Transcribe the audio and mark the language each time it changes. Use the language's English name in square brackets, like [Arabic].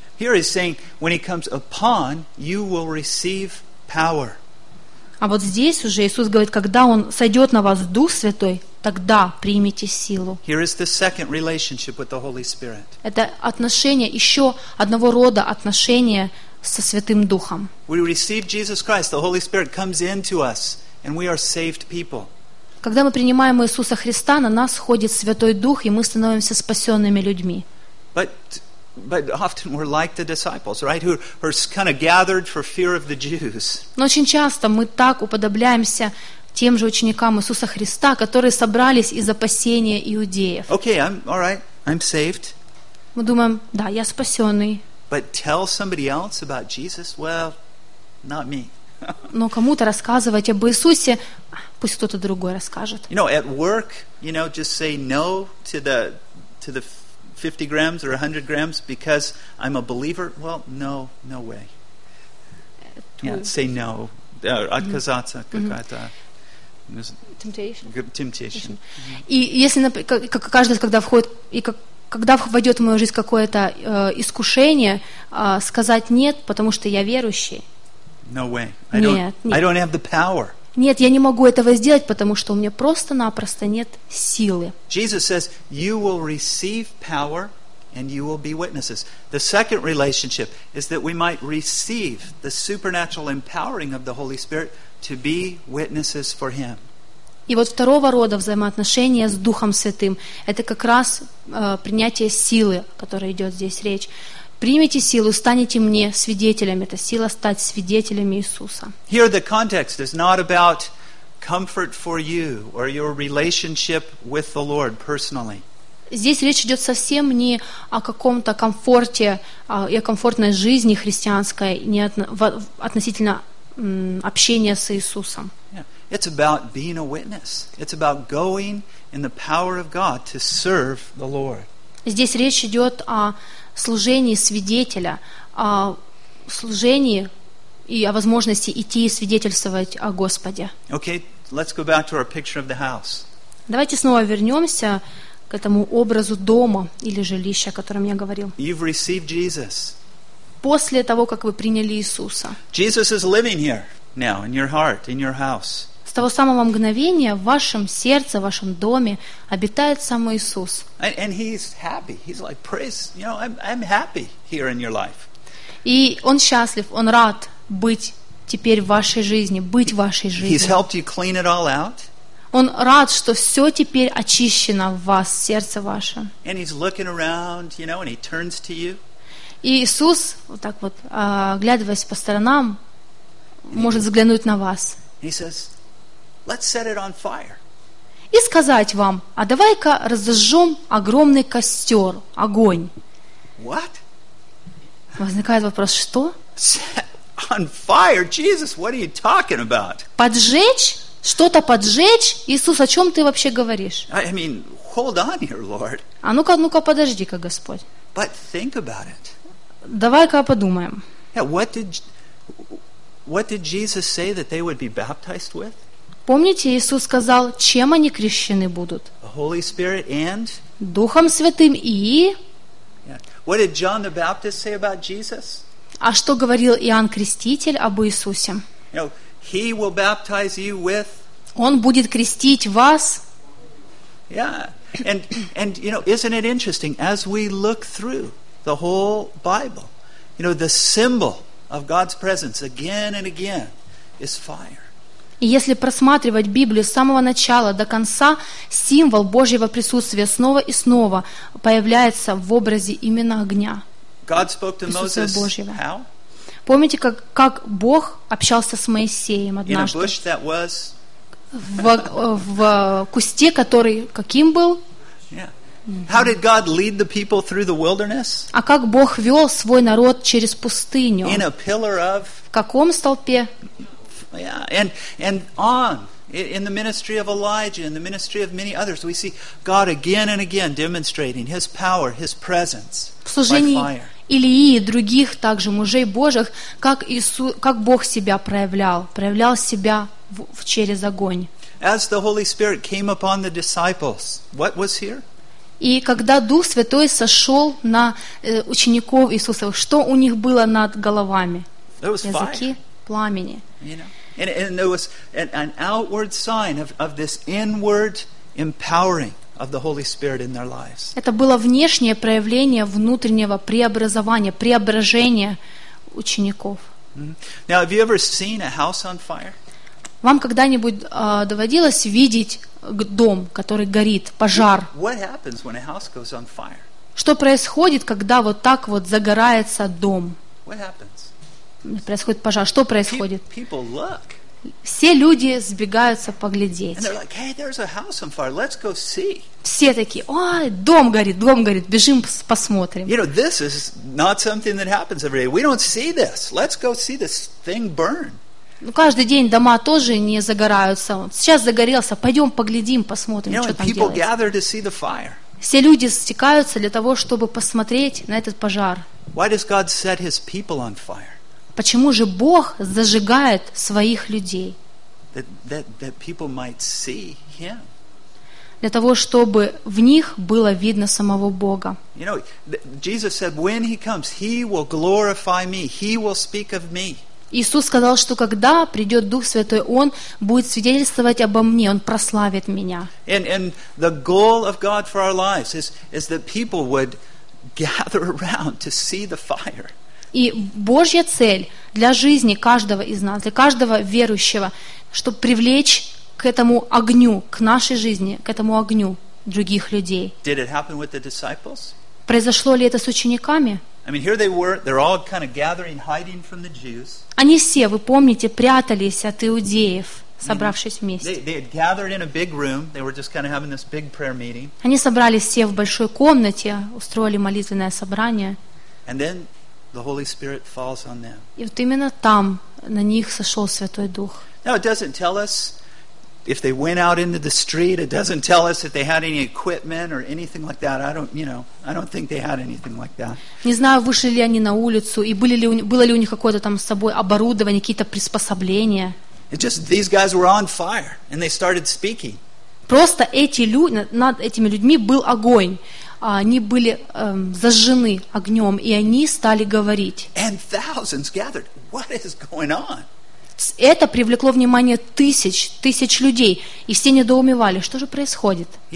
[English] Here he's saying, when he comes upon, you will receive power. [Russian] А вот здесь уже Иисус говорит, когда Он сойдет на вас Дух Святой, тогда примите силу. [English] Here is the second relationship with the Holy Spirit. [Russian] Это отношение, еще одного рода отношение со Святым Духом. [English] We receive Jesus Christ, the Holy Spirit comes into us, and we are saved people. [Russian] Когда мы принимаем Иисуса Христа, на нас сходит Святой Дух, и мы становимся спасенными людьми. [English] But often we're like the disciples, right? Who are kind of gathered for fear of the Jews. [Russian] Но очень часто мы так уподобляемся тем же ученикам Иисуса Христа, которые собрались из опасения иудеев. [English] Okay, I'm all right. I'm saved. [Russian] Мы думаем, да, я спасенный. [English] But tell somebody else about Jesus? Well, not me. [Russian] Но кому-то рассказывать об Иисусе, пусть кто-то другой расскажет. [English] You know, at work, you know, just say no to the 50 grams or 100 grams because I'm a believer. Well, no, no way. Yeah, say no. [Russian] Отказаться какая-то. [English] Temptation. [Russian] И если каждый, когда входит и когда войдет в мою жизнь какое-то искушение, сказать нет, потому что я верующий. [English] No way. [Russian] Нет. [English] I don't have the power. [Russian] Нет, я не могу этого сделать, потому что у меня просто-напросто нет силы. [English] Jesus says, you will receive power and you will be witnesses. The second relationship is that we might receive the supernatural empowering of the Holy Spirit to be witnesses for Him. [Russian] И вот второго рода взаимоотношения с Духом Святым, это как раз принятие силы, о которой идет здесь речь. Примите силу, станете мне свидетелем. Это сила стать свидетелем Иисуса. [English] Here the context is not about comfort for you or your relationship with the Lord personally. [Russian] Здесь речь идет совсем не о каком-то комфорте и о комфортной жизни христианской, не относительно общения с Иисусом. [English] Yeah. It's about being a witness. It's about going in the power of God to serve the Lord. [Russian] Здесь речь идет о служении свидетеля, о служении и о возможности идти и свидетельствовать о Господе. [English] Okay, let's go back to our picture of the house. [Russian] Давайте снова вернемся к этому образу дома или жилища, о котором я говорил. [English] You've received Jesus. [Russian] После того, как вы приняли Иисуса. [English] Jesus is living here now in your heart, in your house. [Russian] С того самого мгновения в вашем сердце, в вашем доме обитает сам Иисус. [English] And he's happy. He's like, praise, you know, I'm happy here in your life. [Russian] И он счастлив, он рад быть теперь в вашей жизни, быть в вашей жизни. [English] He's helped you clean it all out. [Russian] Он рад, что все теперь очищено в вас, в сердце ваше. [English] And he's looking around, you know, and he turns to you. [Russian] И Иисус, вот так вот, оглядываясь по сторонам, может взглянуть на вас. [English] He says, let's set it on fire. [Russian] И сказать вам, а давай-ка разожжем огромный костер, огонь. [English] What? [Russian] Возникает вопрос, что? [English] Set on fire? Jesus, what are you talking about? [Russian] Поджечь? Что-то поджечь? Иисус, о чем ты вообще говоришь? [English] I mean, hold on here, Lord. [Russian] А ну-ка, подожди-ка, Господь. [English] But think about it. [Russian] Давай-ка подумаем. [English] Yeah, what did Jesus say that they would be baptized with? [Russian] Помните, Иисус сказал, чем они крещены будут? [English] Holy Spirit and? [Russian] Духом Святым и? [English] Yeah. What did John the Baptist say about Jesus? [Russian] А что говорил Иоанн Креститель об Иисусе? [English] You know, he will baptize you with? [Russian] Он будет крестить вас. [English] Yeah. And you know, isn't it interesting, as we look through the whole Bible, you know, the symbol of God's presence again and again is fire. [Russian] И если просматривать Библию с самого начала до конца, символ Божьего присутствия снова и снова появляется в образе именно огня. [English] God spoke to Moses. How? [Russian] Помните, как Бог общался с Моисеем однажды? [English] In a bush that was... [Russian] в кусте, который каким был? [English] Yeah. How did God lead the people through the wilderness? [Russian] А как Бог вёл свой народ через пустыню? [English] In a pillar of. [Russian] В каком столпе? [English] Yeah, and on. In the ministry of Elijah, in the ministry of many others, we see God again and again demonstrating His power, His presence by fire. [Russian] В служении Илии и других также мужей Божьих, как Иисус, как Бог себя проявлял, проявлял себя через огонь. [English] As the Holy Spirit came upon the disciples, what was here? [Russian] И когда Дух Святой сошел на учеников Иисуса, что у них было над головами? Языки пламени. [English] And there was an outward sign of this inward empowering of the Holy Spirit in their lives. [Russian] Это было внешнее проявление внутреннего преобразования, преображения учеников. [English] Now, have you ever seen a house on fire? [Russian] Вам когда-нибудь доводилось видеть дом, который горит, пожар? [English] What happens when a house goes on fire? [Russian] Что происходит, когда вот так вот загорается дом? [English] What happens? [Russian] Происходит пожар. Что происходит? [English] People look. [Russian] Все люди сбегаются поглядеть. [English] And they're like, hey, there's a house on fire. Let's go see. [Russian] Все такие, ой, дом горит, бежим посмотрим. [English] You know, this is not something that happens every day. We don't see this. Let's go see this thing burn. [Russian] Ну, каждый день дома тоже не загораются. Сейчас загорелся, пойдем поглядим, посмотрим, [English] you know, [Russian] что там делается. Все люди стекаются для того, чтобы посмотреть на этот пожар. [English] Why does God set His people on fire? [Russian] Почему же Бог зажигает своих людей? [English] That people might see him. [Russian] Для того, чтобы в них было видно самого Бога. [English] You know, Jesus said, when he comes, he will glorify me, he will speak of me. [Russian] Иисус сказал, что когда придет Дух Святой, Он будет свидетельствовать обо мне, Он прославит меня. [English] And the goal of God for our lives is that people would gather around to see the fire. [Russian] И Божья цель для жизни каждого из нас, для каждого верующего, чтобы привлечь к этому огню, к нашей жизни, к этому огню других людей. [English] Did it happen with the disciples? [Russian] Произошло ли это с учениками? [English] I mean, here they were, they're all kind of gathering, hiding from the Jews. [Russian] Они все, вы помните, прятались от иудеев, собравшись вместе. [English] They had gathered in a big room. They were just kind of having this big prayer meeting. [Russian] Они собрались все в большой комнате, устроили молитвенное собрание. [English] And then the Holy Spirit falls on them. [Russian] И вот именно там на них сошел Святой Дух. [English] Now it doesn't tell us if they went out into the street. It doesn't tell us if they had any equipment or anything like that. I don't think they had anything like that. [Russian] Не знаю, вышли ли они на улицу и было ли у них какое-то там с собой оборудование, какие-то приспособления. [English] It just these guys were on fire and they started speaking. [Russian] Просто эти люди, над этими людьми был огонь. Они были зажжены огнем, и они стали говорить. Это привлекло внимание тысяч людей, и все недоумевали, что же происходит.